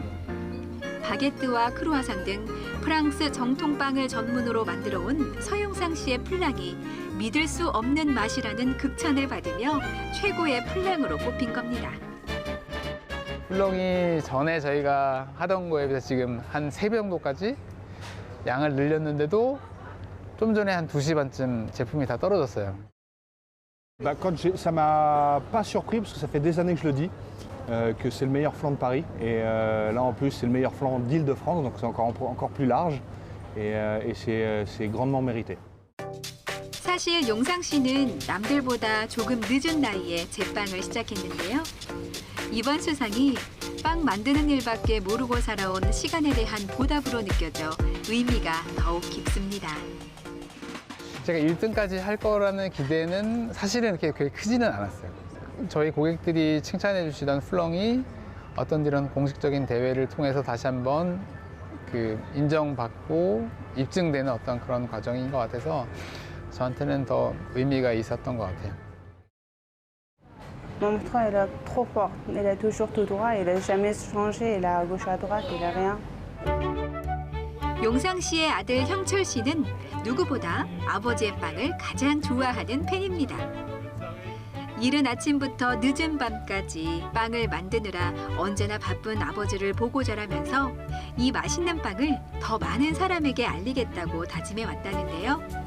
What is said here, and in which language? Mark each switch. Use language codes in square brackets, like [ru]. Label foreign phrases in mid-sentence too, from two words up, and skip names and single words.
[ko] 바게트와 크루아상 등 프랑스 정통빵을 전문으로 만들어 온 서용상 씨의 플랑이 믿을 수 없는 맛이라는 극찬을 받으며 최고의 플랑으로 꼽힌 겁니다. 플렁이 전에 저희가 하던 거에 비해서 지금 한 3배 정도까지 양을 늘렸는데도 좀 전에 한 2시 반쯤 제품이 다 떨어졌어요. [fr] Ça m'a pas surpris parce que ça fait des années que je le dis, que c'est le meilleur flan de Paris. Et là en plus c'est le meilleur flan d'Île-de-France, donc c'est encore plus large et c'est grandement mérité. [ko] 사실 용상 씨는 남들보다 조금 늦은 나이에 제빵을 시작했는데요. 이번 수상이 빵 만드는 일밖에 모르고 살아온 시간에 대한 보답으로 느껴져 의미가 더욱 깊습니다. 제가 1등까지 할 거라는 기대는 사실은 그렇게 크지는 않았어요. 저희 고객들이 칭찬해 주시던 플렁이 어떤 이런 공식적인 대회를 통해서 다시 한번 인정받고 입증되는 어떤 그런 과정인 것 같아서 저한테는 더 의미가 있었던 것 같아요. [fr] Mon frère, il est trop fort. Il est toujours tout droit. Il n'a jamais changé. Il est à gauche, à droite. Il n'a rien. [ko] 용상 씨의 아들 형철 씨는 누구보다 아버지의 빵을 가장 좋아하는 팬입니다. 이른 아침부터 늦은 밤까지 빵을 만드느라 언제나 바쁜 아버지를 보고 자라면서 이 맛있는 빵을 더 많은 사람에게 알리겠다고 다짐해 왔다는데요.